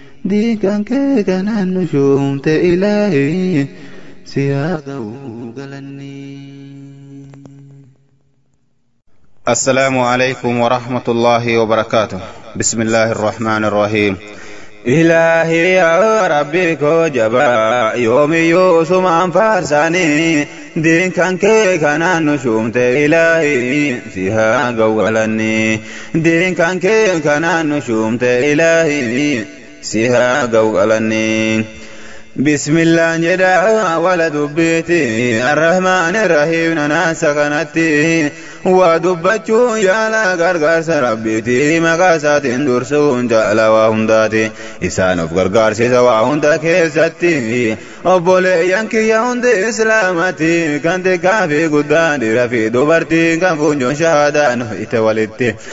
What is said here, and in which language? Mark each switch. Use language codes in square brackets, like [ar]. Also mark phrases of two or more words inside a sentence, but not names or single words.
[om] Diigaan kee kanaan nu shuumte Ilaahi, si haa ga'u galanni. [ar] السلام عليكم ورحمة الله وبركاته. بسم الله الرحمن الرحيم. [om] Ilaahi yaa Rabbi koo jabaa, yoomiyyuu sumaan faarsaanii, diin kan kee kanaan nu shuumte Ilaahi, si haa ga'u galanni. Diin kan kee kanaan nu shuumte Ilaahi, si haa ga'u qalanni. [ar] بسم الله [om] jedha wala dubbiiti. [ar] الرحمن الرحيم [om] nanaasa kanatti. Waa dubbachuu yaala gargaarsa Rabbiiti. Maqaa isaatiin dursuun jaala waa hundaati. Isaan of gargaarsisa waa hunda keessatti. Obboleeyyan kiyya hundi Islaamati, kan xiqqaa fi guddaan, dhiira fi dubartii, kan funyoo shahaadaa nu hidhite walitti.